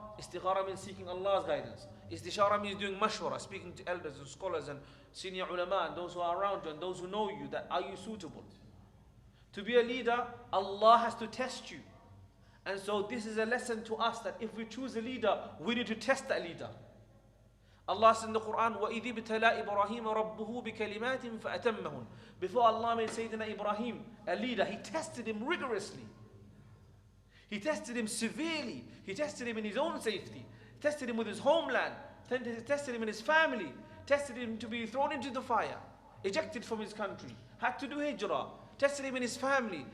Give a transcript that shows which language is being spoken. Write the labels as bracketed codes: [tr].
[en] Istikhara means seeking Allah's guidance. Istishara means doing mashwara, speaking to elders and scholars and senior ulama and those who are around you and those who know you, that are you suitable? To be a leader, Allah has to test you. And so this is a lesson to us that if we choose a leader, we need to test that leader. Allah says in the Quran, [ar] وَإِذِ ابْتَلَىٰ إِبْرَاهِيمَ رَبُّهُ بِكَلِمَاتٍ فَأَتَمَّهُنْ. [en] Before Allah made Sayyidina Ibrahim a leader, He tested him rigorously. He tested him severely. He tested him in his own safety. Tested him with his homeland. Tested him in his family. Tested him to be thrown into the fire. Ejected from his country. Had to do hijrah. Tested him in his family.